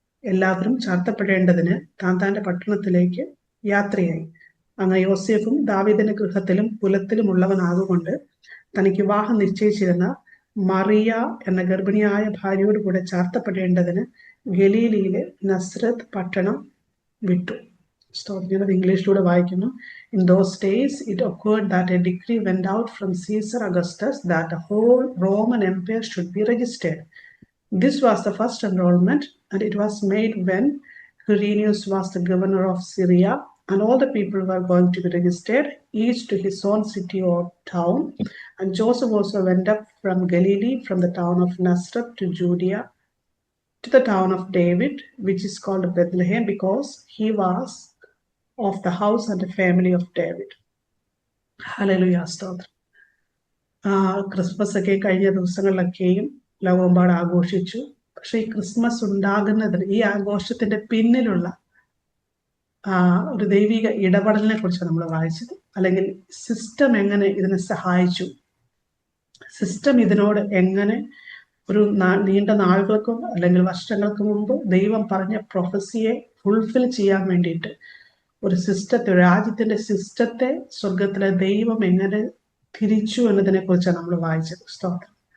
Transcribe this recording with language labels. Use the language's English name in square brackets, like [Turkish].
[Malayalam] എല്ലാവരും ചാർത്തപ്പെടേണ്ടതിന് താന്താന്റെ പട്ടണത്തിലേക്ക് യാത്രയായി. അങ്ങനെ യോസേഫും ദാവീദിന്റെ ഗൃഹത്തിലും കുലത്തിലുമുള്ളവനാകൊണ്ട് തനിക്ക് വിവാഹം നിശ്ചയിച്ചിരുന്ന മറിയ എന്ന ഗർഭിണിയായ ഭാര്യയോട് കൂടെ ചാർത്തപ്പെടേണ്ടതിന് ഗലീലയിലെ നസ്രത്ത് പട്ടണം വിട്ടു. ഞാനത് ഇംഗ്ലീഷിലൂടെ വായിക്കുന്നു. [English] In those days it occurred that a decree went out from Caesar Augustus that the whole Roman Empire should be registered. This was the first enrollment, and it was made when Quirinius was the governor of Syria, and all the people were going to be registered, each to his own city or town. And Joseph also went up from Galilee, from the town of Nazareth to Judea, to the town of David, which is called Bethlehem, because he was of the house and the family of David. [Malayalam] Hallelujah, സ്തോത്രം. Christmas ഒക്കെ കഴിഞ്ഞ ദിവസങ്ങളിലൊക്കെയും ലോകമെമ്പാട് ആഘോഷിച്ചു. പക്ഷെ ഈ Christmas ഉണ്ടാകുന്നതിന്, ഈ ആഘോഷത്തിന്റെ പിന്നിലുള്ള ഒരു ദൈവിക ഇടപെടലിനെ കുറിച്ച് നമ്മൾ വായിച്ചത്. അല്ലെങ്കിൽ സിസ്റ്റം എങ്ങനെ ഇതിനെ സഹായിച്ചു, സിസ്റ്റം ഇതിനോട് എങ്ങനെ ഒരു നീണ്ട നാളുകൾക്കും അല്ലെങ്കിൽ വർഷങ്ങൾക്ക് മുമ്പ് ദൈവം പറഞ്ഞ പ്രൊഫസിയെ ഫുൾഫിൽ ചെയ്യാൻ വേണ്ടിയിട്ട് ഒരു സിസ്റ്റത്തെ, രാജ്യത്തിന്റെ സിസ്റ്റത്തെ സ്വർഗത്തിലെ ദൈവം എങ്ങനെ തിരിച്ചു എന്നതിനെ കുറിച്ചാണ് നമ്മൾ വായിച്ചത്. സ്തോത്രം.